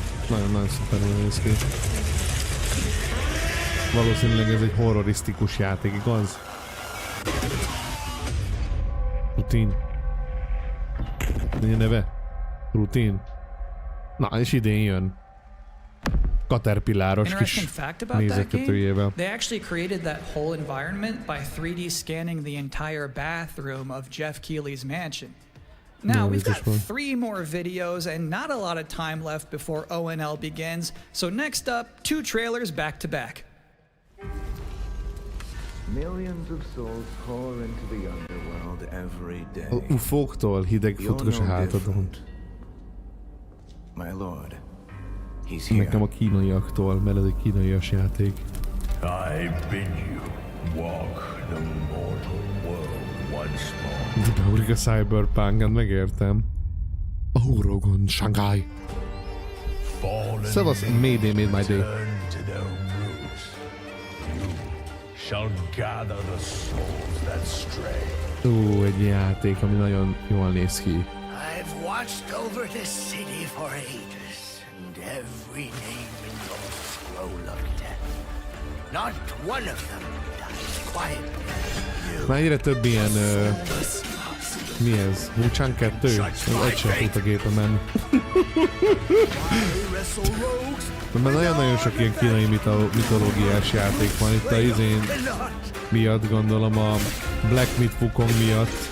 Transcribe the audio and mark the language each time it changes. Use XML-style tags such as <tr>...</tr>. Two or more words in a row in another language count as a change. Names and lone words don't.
<hu>Nagyon-nagyon szuperül néz ki. Valószínűleg ez egy horrorisztikus játék, igaz? Rutin. Mi a neve? Rutin. Na, és idén jön. Caterpillaros kis nézetetőjével.</hu> <en>They actually created that whole environment by 3D scanning the entire bathroom of Jeff Keighley's mansion. Now, we've got 3 more videos and not a lot of time left before ONL begins, so next up, 2 trailers back to back. Millions of souls pour into the underworld every day.</en> <hu>A ufóktól hideg futkos a hátadon.</hu> <en>My lord. He's here.</en> <hu>Nekem a kínaiaktól, mert ez egy kínaias játék.</hu> <en>I bid you walk the mortal world once more.</en> <hu>De beugrik a Cyberpunk-en, megértem.</hu> <en>Rogon, Shanghai.</en> <hu>Szevasz,</hu> <en>Mayday made my day. To their roots. You shall gather the souls that stray.</en> <hu>Egy játék, ami nagyon jól néz ki.</hu> <en>I've watched over this city for ages, and every name in your scroll of death. Not one of them dies quietly.</en> <hu>Már egyre több ilyen... mi ez? Wuchang 2? Egy sem fut a gépemen. Mert nagyon-nagyon sok ilyen kínai mitológiás játék van. Itt a izén miatt, gondolom a Black Myth Wukong miatt.</hu>